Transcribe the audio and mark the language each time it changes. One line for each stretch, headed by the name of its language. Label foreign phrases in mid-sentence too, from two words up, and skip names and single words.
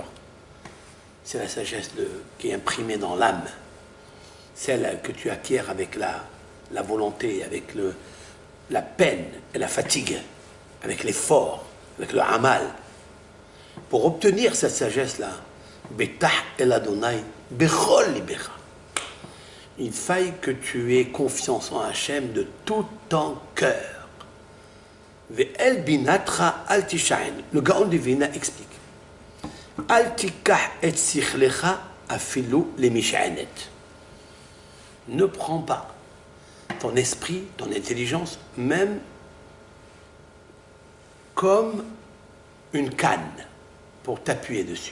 French: C'est la sagesse qui est imprimée dans l'âme, celle que tu acquiers avec la volonté, avec la peine et la fatigue, avec l'effort, avec le amal. Pour obtenir cette sagesse-là,
Hebrew: בטח אל ה' בכל לבך.
French: Il faille que tu aies confiance en Hachem de tout ton cœur.
Hebrew: ואל בינתך אל תשען.
French: Le Gaon de Vilna explique.
Hebrew: אל תקח את שכלך אפילו למשענת.
French: Ne prends pas ton esprit, ton intelligence, même comme une canne pour t'appuyer dessus.